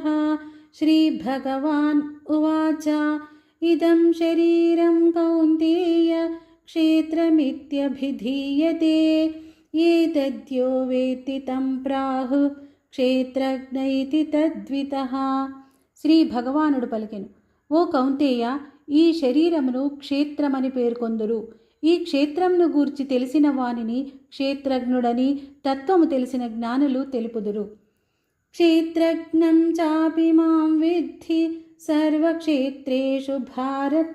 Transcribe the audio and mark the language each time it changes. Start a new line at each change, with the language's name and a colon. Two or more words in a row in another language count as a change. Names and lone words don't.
Sanskrit: श्रीभगवान् उवाच इदं शरीरं कौन्तेय क्षेत्रमित्यभिधीयते। एतद्यो वेत्ति तं प्राहुः क्षेत्रज्ञ इति तद्वितः।
Telugu: శ్రీ భగవానుడు పలికెను, ఓ కౌంతేయ, ఈ శరీరమును క్షేత్రమని పేర్కొందురు. ఈ క్షేత్రమును గూర్చి తెలిసిన వానిని క్షేత్రజ్ఞుడని, తత్వము తెలిసిన జ్ఞానులు తెలుపుదురు.
Sanskrit: क्षेत्रज्ञं चापि मां विद्धि सर्वक्षेत्रेषु भारत.